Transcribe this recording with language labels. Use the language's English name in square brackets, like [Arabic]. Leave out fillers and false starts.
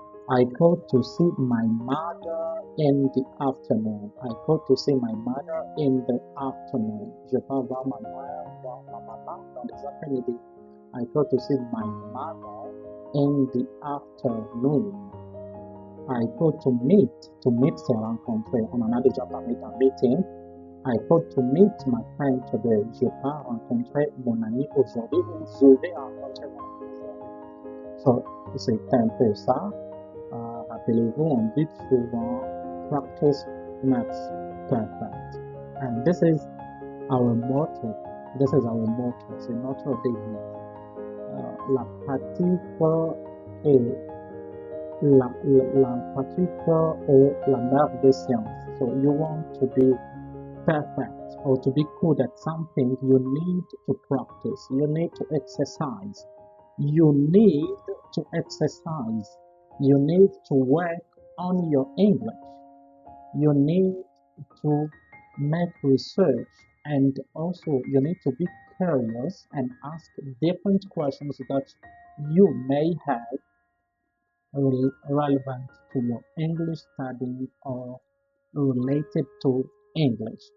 [English] I go to see my mother in the afternoon. I go to see my mother in the afternoon. [French] Je pars voir ma mère, ma maman dans les après-midi. [English] I go to see my mother in the afternoon. I go to meet. [French] To meet, c'est rencontrer. On en a déjà parlé dans meeting. [English] I go to meet my friend today. [French] Je pars rencontrer mon ami aujourd'hui ou je vais rencontrer mon ami aujourd'hui. So, c'est un peu ça. Rappelez-vous, on dit souvent [English] practice makes perfect. And this is our motto. This is our motto. [French] C'est notre devise. La pratique est la pratique est la mère des sciences. [English] So you want to be perfect or to be good at something, you need to practice. You need to exercise. You need to exercise. You need to work on your English. You need to make research, and also you need to be curious and ask different questions that you may have relevant to your English study or related to English.